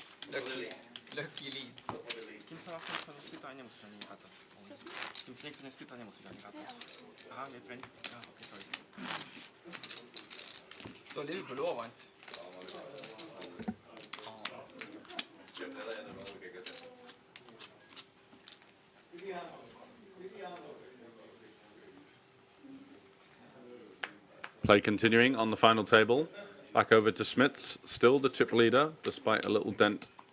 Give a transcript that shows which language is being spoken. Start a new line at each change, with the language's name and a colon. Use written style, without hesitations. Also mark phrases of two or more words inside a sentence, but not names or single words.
English: Lucky leads.
Slovak: Kým sa vlastne spýta, aj nemusíš ani rátať. Kým si niekto nespýta, nemusíš ani rátať. Aha, je friend.
English: Ok, sorry.
Norwegian: Så Liverpool også vant.
English: Play continuing on the final table. Back over to Smits, still the chip leader, despite a little dent.